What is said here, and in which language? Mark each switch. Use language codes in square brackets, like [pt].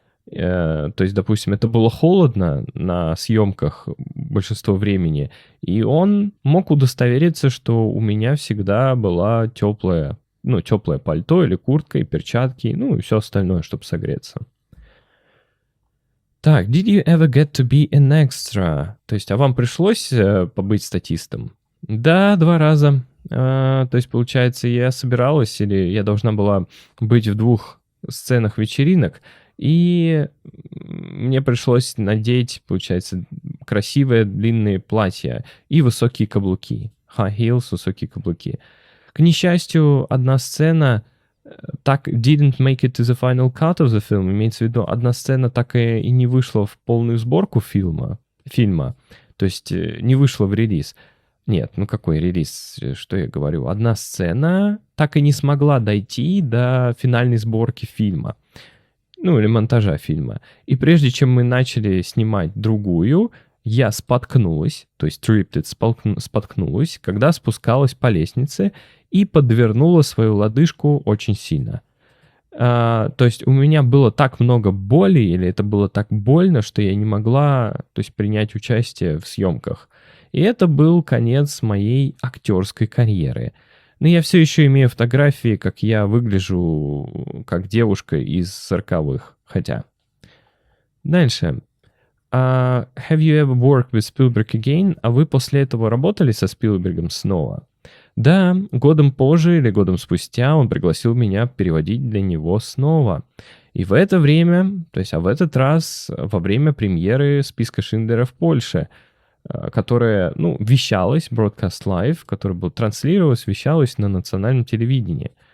[ru] То есть, допустим, это было холодно на съемках большинство времени, и он мог удостовериться, что у меня всегда была теплое пальто или куртка, и перчатки, и все остальное, чтобы согреться. Так, [en] did you ever get to be an extra? [ru] То есть, а вам пришлось побыть статистом? Да, 2 раза. То есть, получается, я собиралась, или я должна была быть в 2 сценах вечеринок, и мне пришлось надеть, получается, красивые длинные платья и высокие каблуки. [en] High heels, [ru] высокие каблуки. К несчастью, одна сцена так [en] didn't make it to the final cut of the film. [ru] Имеется в виду, одна сцена так и не вышла в полную сборку фильма. То есть не вышла в релиз. Нет, какой релиз? Что я говорю? Одна сцена так и не смогла дойти до финальной сборки фильма. Или монтажа фильма. И прежде чем мы начали снимать другую, я споткнулась, то есть споткнулась, когда спускалась по лестнице и подвернула свою лодыжку очень сильно. То есть у меня было так много боли, или это было так больно, что я не могла, принять участие в съемках. И это был конец моей актерской карьеры. Но я все еще имею фотографии, как я выгляжу как девушка из 40-х. Хотя. Дальше. [en] Have you ever worked with Spielberg again? [ru] А вы после этого работали со Спилбергом снова? Да, годом позже или годом спустя он пригласил меня переводить для него снова. И в это время, в этот раз во время премьеры «Списка Шиндлера» в Польше, которая, вещалась, [en] broadcast live, [ru] которая была транслировалась, вещалась на национальном телевидении.